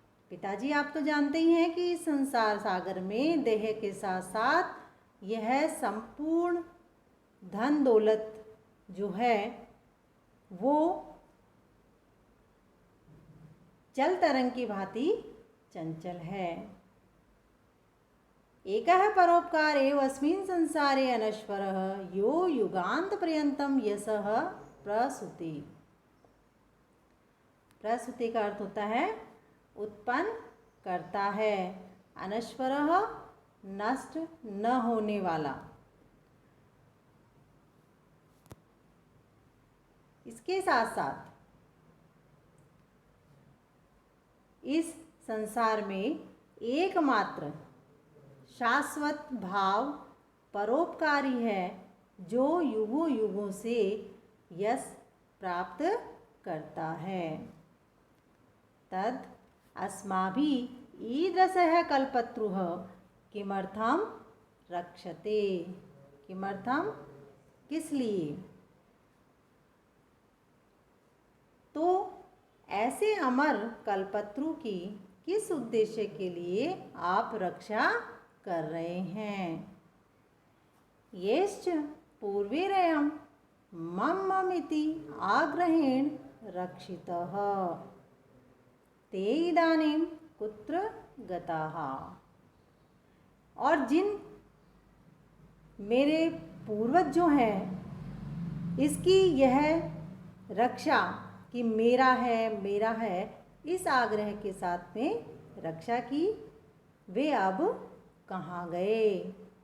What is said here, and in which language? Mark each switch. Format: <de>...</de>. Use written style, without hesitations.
<hi>पिताजी आप तो जानते ही हैं कि इस संसार सागर में देह के साथ साथ यह संपूर्ण धन दौलत जो है वो जल तरंग की भांति चंचल है।</hi> <sa>एकः परोपकार एव अस्मिन् संसारे अनश्वरः यो युगांत पर्यंतम यशः प्रसूति।</sa> <hi>प्रसूति का अर्थ होता है उत्पन्न करता है, अनश्वरः नष्ट न होने वाला। इसके साथ साथ इस संसार में एकमात्र शाश्वत भाव परोपकारी है जो युगों युगों से यश प्राप्त करता है।</hi> <sa>तद अस्माभिः ईदृशः कल्पतरुः किमर्थं रक्षते।</sa> <hi>किमर्थम किस लिए? तो ऐसे अमर कल्पतरु की किस उद्देश्य के लिए आप रक्षा कर रहे हैं?</hi> <sa>येश्च पूर्वैरयं मम-ममिति आग्रहेण रक्षितः ते इदानीं कुत्र गताः।</sa> <hi>और जिन मेरे पूर्वज जो हैं इसकी यह रक्षा कि मेरा है इस आग्रह के साथ में रक्षा की, वे अब कहाँ गए?</hi>